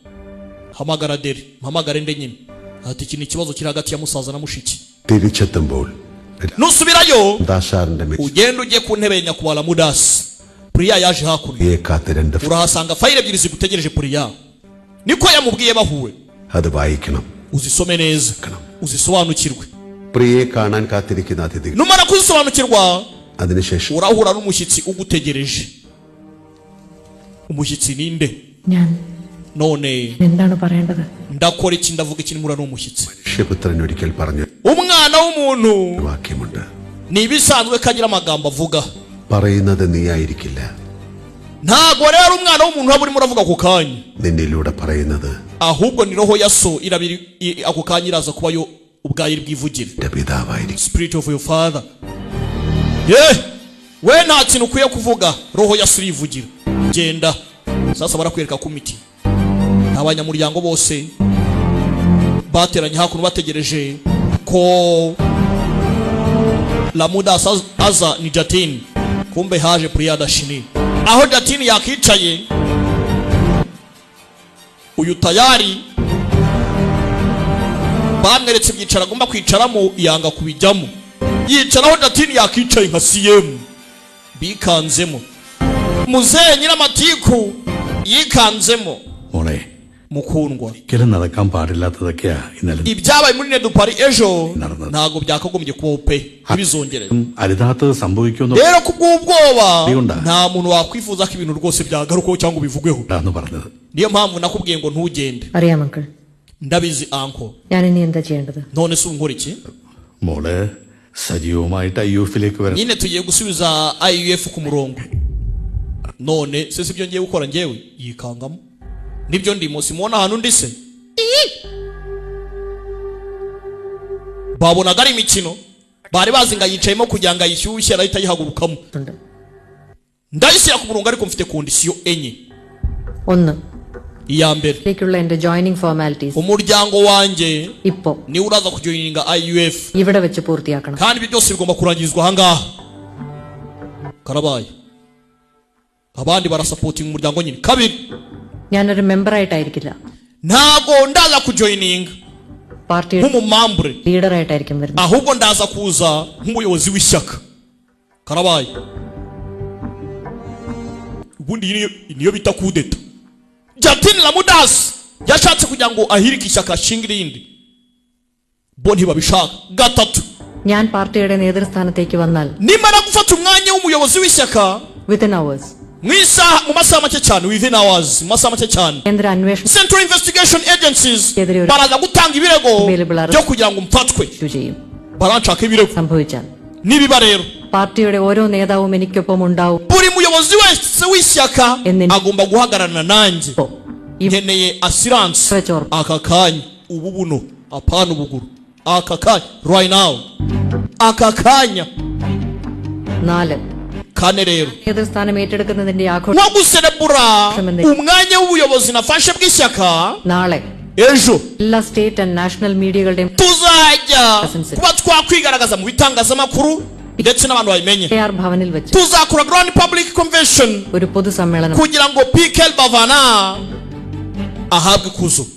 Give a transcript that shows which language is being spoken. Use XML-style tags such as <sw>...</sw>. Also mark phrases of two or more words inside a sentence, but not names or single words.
<rw>Hamagara Delhi, hamagara Inde nyine ati iki ni ikibazo kiri hagati ya musaza na mushiki.</rw> <ml>തിരിച്ചെത്തുമ്പോൾ</ml> <rw>nusubirayo</rw> <ml>ദാശാറിന്റെ</ml> <rw>ugenda ujye ku ntebe nyakuwala mudasi. Priya yaje hakuno urahasanga fayile ebyiri zigutegereje. Priya niko yamubwiye bahuwe.</rw> <ml>അത് വായിക്കണം,</ml> <rw>uzisome neza uzisobanukirwe.</rw> <ml>പ്രിയയെ കാണാൻ കാത്തിരിക്കുന്ന അതിഥികൾ</ml> <rw>numara kuzisobanukirwa</rw> <ml>അതിനുശേഷം</ml> <rw>urahura n'umushyitsi ugutegereje. umushyitsi ninde?</rw> <ml>ഞാൻ</ml> <rw>none</rw> <ml>എന്താണ് പറയേണ്ടത്?</ml> <rw>ndakora iki? ndavuga iki? nimura n'umushyitsi?</rw> <ml>മനുഷ്യപുത്രൻ ഒരിക്കൽ പറഞ്ഞു</ml> <rw>umwana w'umuntu</rw> <ml>വാക്യമുണ്ട്,</ml> <rw>ni ibisanzwe kagira amagambo avuga.</rw> <ml>പറയുന്നത് നീയായിരിക്കില്ല,</ml> <rw>ntago rero umwana w'umuntu aba urimo uravuga ako kanya,</rw> <ml>നിന്നിലൂടെ പറയുന്നത്</ml> <rw>ahubwo ni roho ya so irabiri ako kanya iraza kuba yo ubwayo bwivugire.</rw> <en>Spirit of your father.</en> <rw>We nta kintu ukwiye kuvuga, roho ya so irivugira. Genda sasa barakwereka komiti. Abanyamuryango bose bateranye hakuno bategereje ko la muda aza ni Jatini. Kumbe haje Priya Dashini. Aho Jatini yakicaye uyu tayari bamweretse ibyicaro agomba kwicaramo yanga kubijyamo. Yicaraho Jatini yakicaye nka CM bikanzemo. Muzee nyiramatiku yikanzemo.</rw> <ml>മോളെ</ml> <rw>mukundwa</rw> <ml>ഒരിക്കലും നടക്കാൻ പാടില്ലാത്തതൊക്കെയാ ഇന്നലെ</ml> <rw>ibyabaye muri Nedupari ejo ntago byakagombye kubaho pe ibizongere.</rw> <ml>അരുതാത്തത് സംഭവിക്കുമെന്ന്</ml> <rw>rero kubw'ubwoba nta muntu wakwifuza ko ibintu rwose byagarukaho cyangwa bivugweho.</rw> <ml>പറഞ്ഞത്</ml> <rw>niyo mpamvu nakubwiye ngo ntugende.</rw> <ml>അറിയാം അങ്കിൾ.</ml> <rw>ndabizi anko.</rw> <ml>ഞാൻ ഇനി എന്താ ചെയ്യേണ്ടത്?</ml> <rw>none se unkora iki?</rw> <ml>മോളെ സജീവമായിട്ട് IUF-ലേക്ക് വരണം.</ml> <rw>nyine tugiye gusubiza IUF ku murongo. none se sibyo ngiye gukora ngewe? yikangamo nibyo ndimo simona hano ndise. babonaga ari imikino bari bazi nga yicayemo kugira ngo ayishyushye arahita yihagurukamo. ndayishyira ku murongo ariko mfite kondisiyo enye.</rw> <ml>ഒന്ന്</ml> <rw>iya mbere</rw> <ml>ലേക്കുള്ള എൻ്റെ</ml> <en>joining formalities</en> <rw>umuryango wanjye</rw> <ml>ഇപ്പോ</ml> <rw>ni uraza kujoininga IUF</rw> <ml>ഇവിടെ വെച്ച് പൂർത്തിയാക്കണം.</ml> <rw>kandi ibyo byose bigomba kurangirizwa ahangaha. karabaye abandi barasupporting umuryango nyine. kabiri</rw> <ml>ഞാനൊരു മെമ്പറായിട്ടായിരിക്കില്ല,</ml> <rw>ntago ndaza kujoininga</rw> <ml>പാർട്ടി</ml> <rw>nk'umumambure</rw> <ml>ലീഡറായിട്ടായിരിക്കും വരുന്നത്.</ml> <rw>ahubwo ndaza kuza nk'umuyobozi w'ishyaka. karabaye ubundi niyo bita kudeta. Jatini la mudasi yashatse kugira ngo ahirike ishyaka ashinga irindi, bo ntibabishaka. gatatu</rw> <ml>ഞാൻ പാർട്ടിയുടെ നേതൃസ്ഥാനത്തേക്ക് വന്നാൽ</ml> <rw>nimara gufata umwanya w'umuyobozi w'ishyaka</rw> <en>within hours</en> <rw>mu masaha make cyane,</rw> <en>within hours,</en> <rw>mu masaha make cyane,</rw> <ml>കേന്ദ്ര അന്വേഷണ</ml> <en>Central Investigation Agencies</en> <rw>baraza gutanga ibirego byo kugira ngo mfatwe. baranshaka ibirego.</rw> <ml>സംഭവിച്ചാൽ</ml> <rw>nibiba rero</rw> <ml>പാർട്ടിയുടെ ഓരോ നേതാവും എനിക്കൊപ്പം ഉണ്ടാവും.</ml> <rw>buri muyobozi wese w'ishyaka agomba guhagararana nanjye. nkeneye assurance aka kanya, ubu buno apana ubuguru, aka kanya</rw> <en>right now,</en> <rw>aka kanya. 4 kane rero</rw> <ml>നേതൃസ്ഥാനം ഏറ്റെടുക്കുന്നതിന്റെ ആഘോഷം</ml> <rw>nko guserebura umwanya w'ubuyobozi nafashe bw'ishyaka.</rw> <ml>നാളെ</ml> <rw>ejo</rw> <ml>എല്ലാ</ml> <en>state and national</en> <ml>മീഡിയകളുടെയും</ml> <rw>tuzajya kuba twakwigaragaza mu bitangazamakuru ndetse n'abantu babimenye.</rw> <ml>ഭവനിൽ വെച്ച്</ml> <rw>tuzakora</rw> <en>grand public convention</en> <ml>ഒരു പൊതുസമ്മേളനം</ml> <rw>kugira ngo PK Bavana ahabwe ikuzo.</rw>